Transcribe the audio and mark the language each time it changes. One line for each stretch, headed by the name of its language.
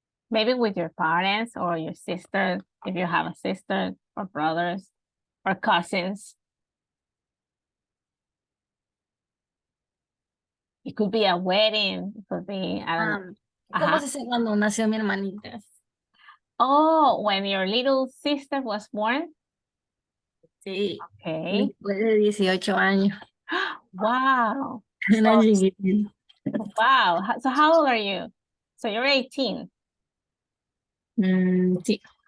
English: Maybe with your parents or your sister, if you have a sister or brothers or cousins. It could be a wedding, it could be, I don't know.
Spanish: ¿Cómo se dice cuando nació mi hermanita?
English: Oh, when your little sister was born?
Spanish: Sí,
English: Okay.
Spanish: después de 18 años.
English: Wow.
Spanish: Era chiquitita.
English: Wow. So how old are you? So you're 18.
Spanish: Sí.